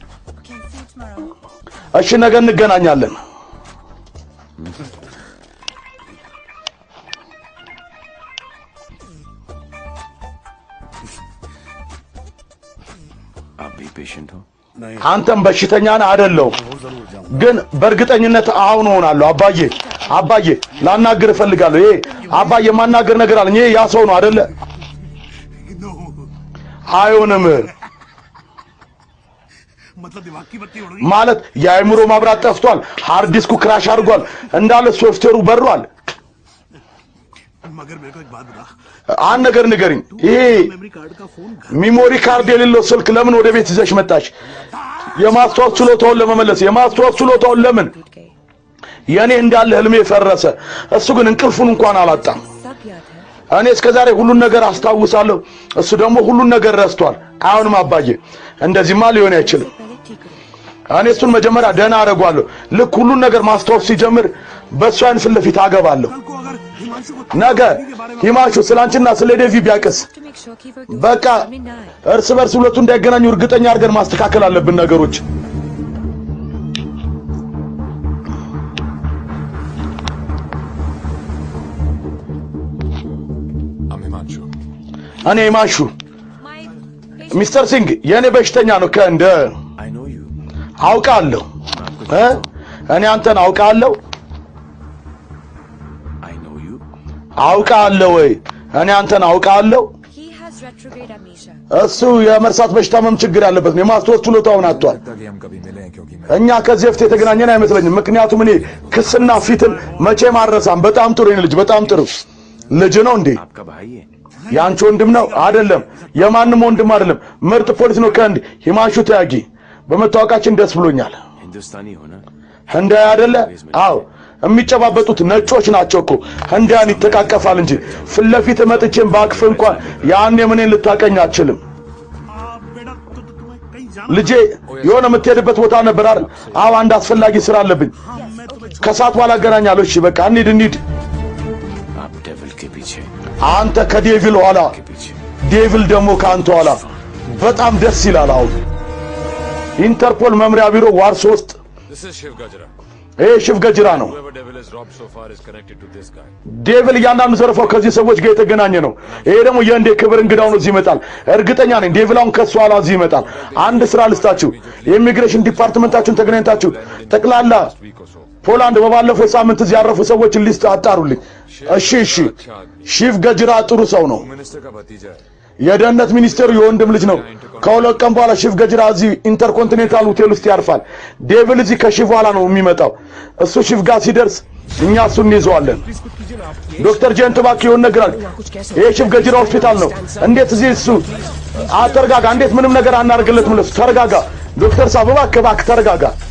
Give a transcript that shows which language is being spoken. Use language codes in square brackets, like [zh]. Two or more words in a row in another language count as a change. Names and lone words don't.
[am] እሺ ነገ እንገናኛለን። [hi] आप भी पेशेंट हो [am] አንተም በሽተኛ ነህ አይደለሁም? ግን በእርግጠኝነት አሁን ሆናለሁ። አባዬ ላናግር እፈልጋለሁ። ይሄ አባዬ ማናገር ነገር አለኝ። ይሄ ያ ሰው ነው አይደለ? አይሆንም [hi] मतलब दिमाग की बत्ती उड़ गई [am] ማለት የአእምሮ ማብራት ጠፍቷል። [en] hard disk [am] ክራሽ አድርጓል እንዳለ ሶፍትዌሩ በሯል። [hi] मगर मेरे को एक बात बता [am] አንድ ነገር ንገሪኝ። ይሄ [en] memory card [hi] का फोन [en] memory card [am] የሌለው ስልክ ለምን ወደ ቤት ይዘሽ መጣሽ? የማስታወስ ችሎታውን ለመመለስ የማስታወስ ችሎታውን ለምን? [hi] टूट गए [am] የኔ እንዳለ ህልሜ ፈረሰ። እሱ ግን እንቅልፉን እንኳን አላጣም። [hi] सब याद है [am] እኔ እስከዛሬ ሁሉን ነገር አስታውሳለሁ፣ እሱ ደግሞ ሁሉን ነገር ረስቷል። አሁንም አባዬ እንደዚህማ ሊሆን አይችልም። [hi] पहले ठीक रहो [am] እኔ እሱን መጀመሪያ ደህና አደርገዋለሁ። ልክ ሁሉን ነገር ማስታወስ ሲጀምር በእሱ አይን ፊት ለፊት አገባለሁ። [hi] कल को अगर हिमांशु को [am] ነገ ሂማሹ ስላንቺና ስለ ዴቪ ቢያቅስ [en] to make sure [hi] कि वो [am] በቃ [hi] सामने ना आए [am] እርስ በርስ ሁለቱ እንዳይገናኙ እርግጠኛ አድርገን ማስተካከል አለብን ነገሮች። [en] I'm Himanshu. [am] እኔ ሂማሹ [en] My [am] ሚስተር ሲንግ የእኔ በሽተኛ ነው። ከእንደ [en] I know you [am] አውቃለሁ እኔ አንተን አውቃለሁ [en] I know you [am] አውቃለሁ ወይ እኔ አንተን አውቃለሁ። [en] he has retrograde amnesia [am] እሱ የመርሳት በሽታ መም ችግር ያለበት ነው። የማስታወስ ችሎታውን አጥቷል። [hi] लगता कि हम कभी मिले हैं क्योंकि मैं [am] እኛ ከዚህ በፊት የተገናኘን አይመስለኝም። ምክንያቱም እኔ ክስና ፊትን መቼም አልረሳም። በጣም ጥሩ የኔ ልጅ፣ በጣም ጥሩ ልጅ ነው እንዴ? [hi] आपका भाई है [am] ያንቺ ወንድም ነው አይደለም? የማንም ወንድም አይደለም። ምርጥ ፖሊስ ነው። ከእንዲ ሂማንሹ ተያጊ በመታወቃችን ደስ ብሎኛል። [hi] हिंदुस्तानी हो ना [am] ህንዳዊ አይደለ? አዎ የሚጨባበጡት ነጮች ናቸው እኮ። ህንዳያን ይተቃቀፋል እንጂ ፊት ለፊት መጥቼም ባቅፍ እንኳን ያኔ ምንን ልታቀኝ አትችልም። [hi] बेटा तो तुम्हें कहीं जाना [am] ልጄ የሆነ የምትሄድበት ቦታ ነበር አይደል? አዎ አንድ አስፈላጊ ስራ አለብኝ። [hi] मैं तुम्हें [am] ከሰዓት በኋላ አገናኛለሁ። እሺ बቃ እንሂድ። [hi] आप डेविल के पीछे [am] አንተ ከዴቪል ኋላ፣ [hi] के पीछे [am] ዴቪል ደግሞ ከአንተ ኋላ። በጣም ደስ ይላል። አሁን ኢንተርፖል መምሪያ ቢሮ ዋርሶ ውስጥ [en] This is Shiv Gajra. [am] ይሄ ሽፍ ገጅራ ነው። [en] Whoever devil has robbed so far is connected to this guy. [am] ዴቪል እያንዳንዱ ዘርፈው ከዚህ ሰዎች ጋር የተገናኘ ነው። ይሄ ደግሞ የእንዴ ክብር እንግዳው ነው። እዚህ ይመጣል። እርግጠኛ ነኝ ዴቪል አሁን ከሱ ኋላ እዚህ ይመጣል። አንድ ስራ ልስታችሁ። የኢሚግሬሽን ዲፓርትመንታችሁን ተገናኝታችሁ ጠቅላላ [en] Week or so. [am] ፖላንድ በባለፈው ሳምንት እዚህ ያረፉ ሰዎችን ሊስት አጣሩልኝ። እሺ ሺፍ ገጅራ ጥሩ ሰው ነው። [hi] Minister का भतीजा है. [am] የደህንነት ሚኒስቴሩ የወንድም ልጅ ነው። ከሁለት ቀን በኋላ ሺፍ ገጅራ እዚህ ኢንተርኮንቲኔንታል ሆቴል ውስጥ ያርፋል። ዴቪል እዚህ ከሺፍ በኋላ ነው የሚመጣው። እሱ ሺፍ ጋር ሲደርስ እኛ እሱን እንይዘዋለን። ዶክተር ጀንት እባክህ የሆነ ነገር አለ። ይሄ ሺፍ ገጅራ ሆስፒታል ነው። እንዴት እዚህ እሱ ተረጋጋ። እንዴት ምንም ነገር አናርግለትም ለሱ። ተረጋጋ ዶክተር ሳብ እባክህ ተረጋጋ።